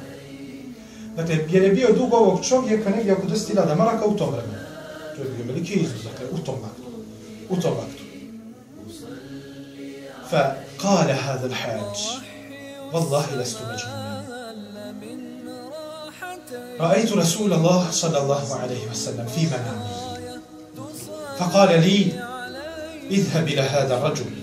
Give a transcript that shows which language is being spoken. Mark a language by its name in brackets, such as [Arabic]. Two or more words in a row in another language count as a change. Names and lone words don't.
[Bosnian] Dakle, jer je bio dug ovog čovjeka negdje oko 10,000 maraka u tom vremenu. To je bio veliki iznos, dakle, u tom vaktu. [Arabic] فقال هذا الحاج والله لست مجنونا رأيت رسول الله صلى الله عليه وسلم في منامي فقال لي اذهب إلى هذا الرجل